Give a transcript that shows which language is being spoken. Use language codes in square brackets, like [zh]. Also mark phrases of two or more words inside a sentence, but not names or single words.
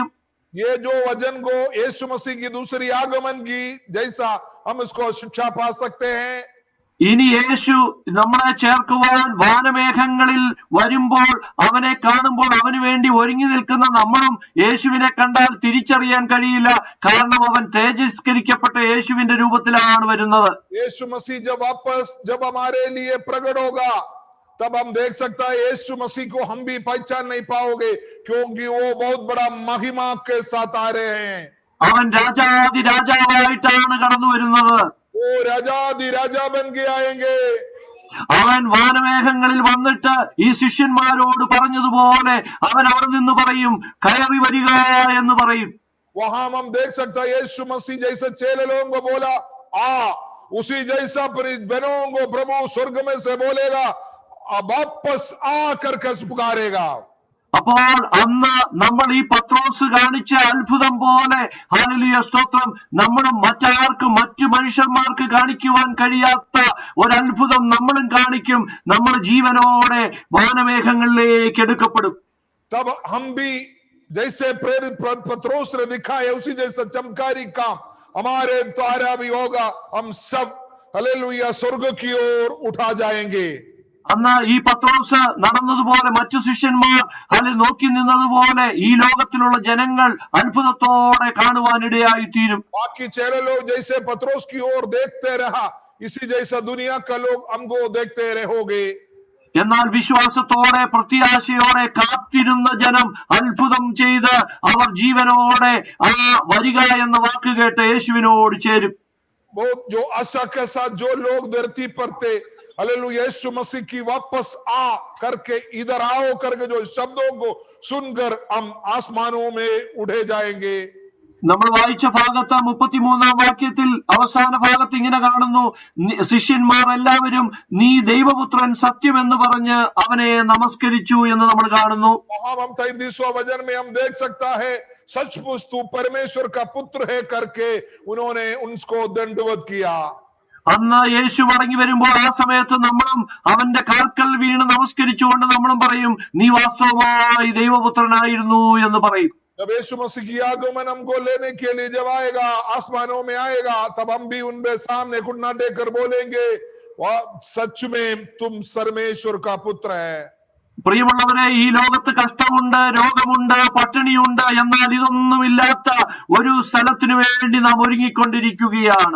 [hi] ये जो वचन को यीशु मसीह की दूसरी आगमन की जैसा हम इसको शिक्षा पा सकते हैं. [ml] ഇനി യേശു നമ്മളെ ചേർക്കുവാൻ വാനമേഘങ്ങളിൽ വരുമ്പോൾ അവനെ കാണുമ്പോൾ അവന് വേണ്ടി ഒരുങ്ങി നിൽക്കുന്ന നമ്മളും യേശുവിനെ കണ്ടാൽ തിരിച്ചറിയാൻ കഴിയില്ല. കാരണം അവൻ തേജസ്കരിക്കപ്പെട്ട യേശുവിന്റെ രൂപത്തിലാണ് വരുന്നത്. [hi] यीशु मसीह जब हमारे लिए प्रकट होगा तब हम देख सकता है यीशु मसीह को हम भी पहचान नहीं पाओगे, क्योंकि वो बहुत बड़ा महिमा के साथ आ रहे हैं. [ml] അവൻ രാജാതി രാജാവായിട്ടാണ് കടന്നു വരുന്നത്. [hi] वो राजाधि राजा बन के आएंगे. [ml] അവൻ വാനമേഘങ്ങളിൽ വന്നിട്ട് ഈ ശിഷ്യന്മാരോട് പറഞ്ഞതുപോലെ അവൻ അവിടെ നിന്ന് പറയും, കയറി വരിക എന്ന് പറയും. [hi] वहां हम देख सकते हैं यीशु मसीह जैसे चेले लोगों को बोला आ, उसी जैसा बहनों को प्रभु स्वर्ग में से बोलेगा, वापस आ करके पुकारेगा. [ml] അപ്പോൾ അന്ന് നമ്മൾ ഈ പത്രോസ് കാണിച്ച അത്ഭുതം പോലെ, ഹല്ലേലൂയ സ്തോത്രം, നമ്മളും മറ്റാർക്കും മറ്റു മനുഷ്യന്മാർക്ക് കാണിക്കുവാൻ കഴിയാത്ത ഒരത്ഭുതം നമ്മളും കാണിക്കും. നമ്മൾ ജീവനോടെ വാനമേഘങ്ങളിലേക്ക് എടുക്കപ്പെടും. [hi] तब हम भी जैसे प्रेरित पत्रोस ने दिखाया उसी जैसा चमकारी काम हमारे द्वारा भी होगा. हम सब हालेलुया स्वर्ग की ओर उठा जाएंगे. [ml] അന്ന് ഈ പത്രോസ് നടന്നതുപോലെ മറ്റു ശിഷ്യന്മാർ അതിൽ നോക്കി നിന്നതുപോലെ ഈ ലോകത്തിലുള്ള ജനങ്ങൾ അത്ഭുതത്തോടെ കാണുവാനിടയായി തീരും. [hi] बाकी चेले लोग जैसे पत्रोस की ओर देखते रहा, इसी जैसा दुनिया का लोग हमको देखते रहोगे. [ml] എന്നാൽ വിശ്വാസത്തോടെ പ്രത്യാശയോടെ കാത്തിരുന്ന ജനം അത്ഭുതം ചെയ്ത് അവർ ജീവനോടെ ആ വരിക എന്ന വാക്ക് കേട്ട് യേശുവിനോട് ചേരും. [hi] वो जो आशा के साथ जो लोग धरती पर थे, हालेलुया यीशु मसीह की वापस आ करके इधर आओ करके जो शब्दों को सुनकर हम आसमानों में उड़े जाएंगे. [ml] നമ്മൾ വായിച്ച ഭാഗത്ത് 33-ാം വാക്യത്തിൽ അവസാന ഭാഗത്ത് ഇങ്ങനെ കാണുന്നു, ശിഷ്യന്മാർ എല്ലാവരും നീ ദൈവപുത്രൻ സത്യം എന്ന് പറഞ്ഞ് അവനെ നമസ്കരിച്ചു എന്ന് നമ്മൾ കാണുന്നു. [hi] हम 33वां वचन में हम देख सकता है सचमुच तू परमेश्वर का पुत्र है करके उन्होंने उनको दंडवत किया. [ml] അന്ന് യേശു മടങ്ങി വരുമ്പോൾ ആ സമയത്ത് നമ്മളും അവന്റെ കാൽക്കൽ വീണ് നമസ്കരിച്ചുകൊണ്ട് നമ്മളും പറയും, നീ വാസ്തവമായി ദൈവപുത്രനായിരുന്നു എന്ന് പറയും. [hi] जब यीशु मसीह की आगमन हमको लेने के लिए जब आएगा, आसमानों में आएगा, तब हम भी उनके सामने घुटना टेककर बोलेंगे, सच में तुम परमेश्वर का पुत्र है. [ml] പ്രിയമുള്ളവരെ, ഈ ലോകത്ത് കഷ്ടമുണ്ട്, രോഗമുണ്ട്, പട്ടിണിയുണ്ട്, എന്നാൽ ഇതൊന്നുമില്ലാത്ത ഒരു സ്ഥലത്തിനു വേണ്ടി നാം ഒരുങ്ങിക്കൊണ്ടിരിക്കുകയാണ്.